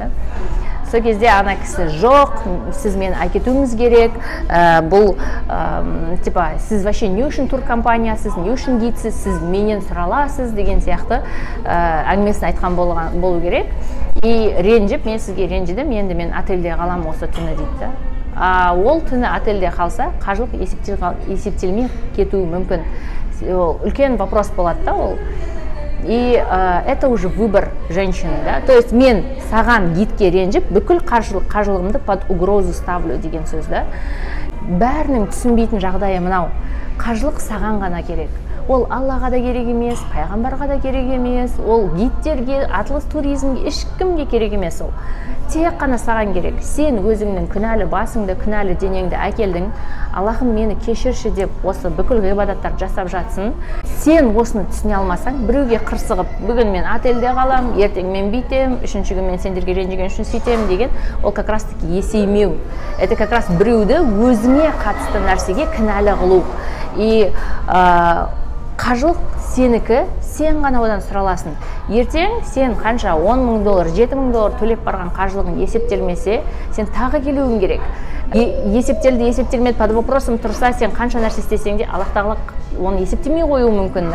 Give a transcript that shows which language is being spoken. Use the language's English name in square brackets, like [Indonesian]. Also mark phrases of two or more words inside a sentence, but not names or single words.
[Kazakh] Сол кезде ана кісі жоқ, сіз мені әкетуіңіз керек, бұл типа сіз вообще не үшін туркомпаниясыз, не үшін гидсіз, сіз менен сұраласыз деген сияқты әңгімесін айтқан болу керек. И ренжіп, мен сізге ренжідім, енді мен ательде қалам осы түні дейді. Ол түні ательде қалса, қажылық есептелмей кетуі мүмкін. Үлкен вопрос болады да ол. [Russian] И это уже выбор женщины, да? [Kazakh] То есть мен саған гидке ренжіп, бүкіл қажылығымды [Russian] под угрозу ставлю [Kazakh] деген сөз, да? Бәрінің түсінбейтін жағдайы мынау. Қажылық саған ғана керек. Ол Аллаға да керек емес, пайғамбарға да керек емес, ол гидтерге, атлас туризмге, ешкімге керек емес ол. Тек қана саған керек. Сен өзіңнің күнәлі басыңды, күнәлі денеңді әкелдің, Аллахым мені кешірші деп осы бүкіл ғибадаттар жасап жатсын. Сен осыны түсіне алмасаң, біреуге қырсығып, бүгін мен ательде қалам, ертең мен бүйтем, үшінші күн мен сендерге ренжіген үшін сөйтем деген, ол [Russian] как раз таки [Kazakh] есеймеу. [Russian] Это как раз [Kazakh] біреуді өзіңе қатысты нәрсеге кінәлі қылу. И қажылық сенікі, сен ғана одан сұраласын. Ертең сен қанша $10,000, $7,000 төлеп барған қажылығың есептелмесе, сен тағы келуің керек. Есептелді, есептелмеді, [Russian] под вопросым [Kazakh] тұрса, сен қанша нәрсе істесең де, Аллах тағала оны есептемей қоюы мүмкін.